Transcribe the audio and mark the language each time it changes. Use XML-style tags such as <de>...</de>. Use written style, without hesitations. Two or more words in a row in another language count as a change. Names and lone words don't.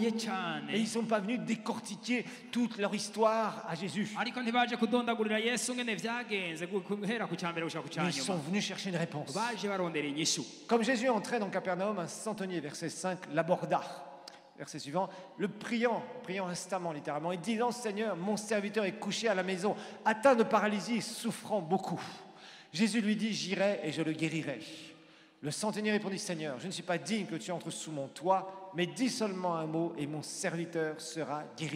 <fr>Et</fr> <rn>cyane,</rn> <fr>ils ne sont pas venus décortiquer toute leur histoire à Jésus.</fr> <rn>ariko ntibaje kudondagurira yesu ngene vyagenze guhera ku cyambere gushaka ku</rn> <fr>Mais ils sont</fr> <rn>cyanyuma,</rn> <fr>venus chercher une réponse.</fr> <rn>baje barondera inyishu.</rn> <fr>Comme Jésus entrait dans Capernaum, un centenier, verset 5, l'aborda. Verset suivant, le priant instamment, littéralement, et disant, Seigneur, mon serviteur est couché à la maison, atteint de paralysie et souffrant beaucoup. Jésus lui dit, j'irai et je le guérirai. Le centenier répondit, Seigneur, je ne suis pas digne que tu entres sous mon toit, mais dis seulement un mot et mon serviteur sera guéri.</fr>